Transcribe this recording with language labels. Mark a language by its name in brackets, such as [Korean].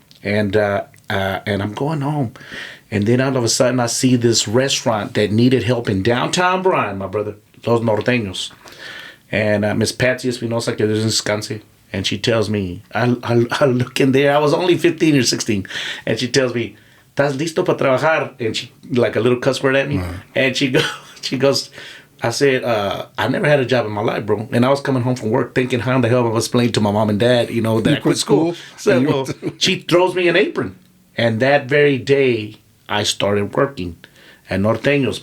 [English] And I'm going home. And then all of a sudden, I see this restaurant that needed help in downtown Bryan, my brother, Los Norteños. And Miss Patsy Espinosa, [Spanish] que Dios descanse, [English] and she tells me, I look in there. I was only 15 or 16. And she tells me, [Spanish] ¿Estás listo para trabajar? [English] And she, like a little cuss word at me. Uh-huh. And she goes, I said, I never had a job in my life, bro. And I was coming home from work thinking how in the hell I was explaining to my mom and dad, that I quit school. So, well, she throws me an apron. And that very day, I started working at Norteños.